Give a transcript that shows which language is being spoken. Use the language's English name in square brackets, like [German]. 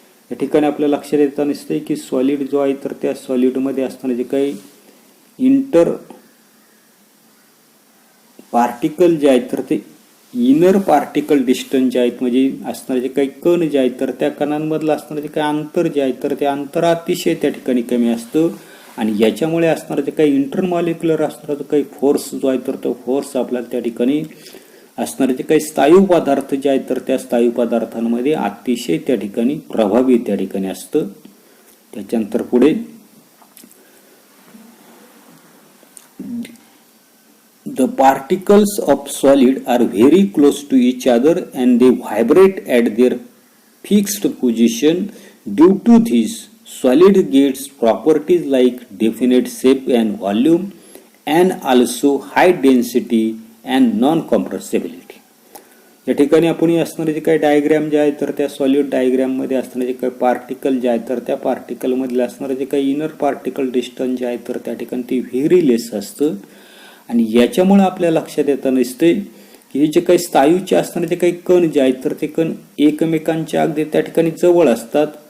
[Marathi] या ठिकाणी आपल्या लक्षात येताना असते की सॉलिड जो आहे तर त्या सॉलिडमध्ये असणारे जे काही इंटर पार्टिकल जे आहेत तर ते इनर पार्टिकल डिस्टन्स जे आहेत म्हणजे असणारे जे काही कण जे आहेत तर त्या कणांमधलं असणारे जे काही अंतर जे आहे तर ते अंतर अतिशय त्या ठिकाणी कमी असतं. आणि याच्यामुळे असणारं जे काही इंटरमॉलिक्युलर असणारा जो काही फोर्स जो आहे तर तो फोर्स आपल्याला त्या ठिकाणी असणारे जे काही स्थायू पदार्थ जे आहेत तर त्या स्थायू पदार्थांमध्ये अतिशय त्या ठिकाणी प्रभावी त्या ठिकाणी असतं. त्याच्यानंतर पुढे [English] The particles of solid are very close to each other and they vibrate at their fixed position. Due to this, solid gets properties like definite shape and volume and also high density and non-compressibility. [Marathi] या ठिकाणी आपण असणारे जे काही diagram जे आहे तर त्या सॉलिड डायग्राम मध्ये असणारे जे काही पार्टिकल जे आहेत तर त्या पार्टिकल मधले असणारे जे काही इनर पार्टिकल डिस्टन्स जे आहे तर त्या ठिकाणी ते व्हेरी लेस असतं. आणि याच्यामुळे आपल्या लक्षात येताना दिसते की हे जे काही स्थायूचे असणारे जे काही कण जे आहेत तर ते कण एकमेकांच्या अगदी त्या ठिकाणी जवळ असतात.